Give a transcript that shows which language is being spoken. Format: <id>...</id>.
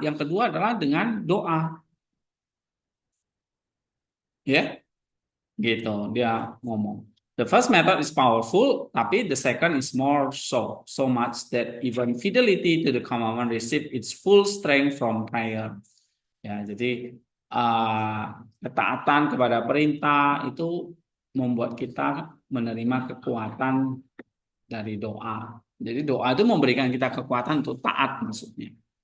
<id>Yang kedua adalah dengan doa, ya, gitu dia ngomong.</id> <en>The first method is powerful, tapi the second is more so much that even fidelity to the commandment receive its full strength from prayer.</en> <id>Ya, jadi ketaatan kepada perintah itu membuat kita menerima kekuatan dari doa. Jadi doa itu memberikan kita kekuatan untuk taat, maksudnya.</id>